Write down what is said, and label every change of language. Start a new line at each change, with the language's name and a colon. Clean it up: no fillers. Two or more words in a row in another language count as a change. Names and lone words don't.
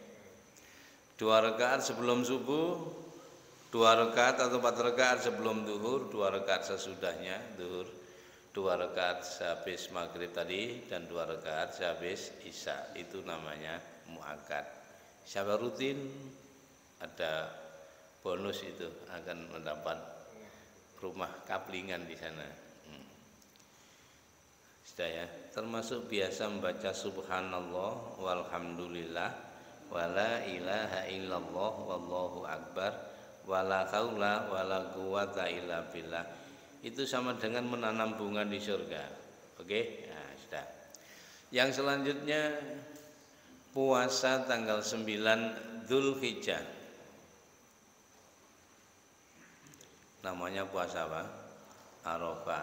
Indonesian: 2 rakaat sebelum subuh, 2 rakaat atau 4 rakaat sebelum duhur, 2 rakaat sesudahnya duhur, 2 rakaat sehabis maghrib tadi dan 2 rakaat sehabis isya. Itu namanya muakkad. Siapa rutin ada bonus itu akan mendapat rumah kaplingan di sana. Sudah ya, termasuk biasa membaca
Arabic: سبحان الله والحمد لله ولا إله إلا الله والله أكبر ولا حول ولا قوة إلا بالله.
Indonesian: Itu sama dengan menanam bunga di surga. Oke? Nah, sudah. Yang selanjutnya puasa tanggal 9 Dzulhijjah. Namanya puasa apa? Arafah.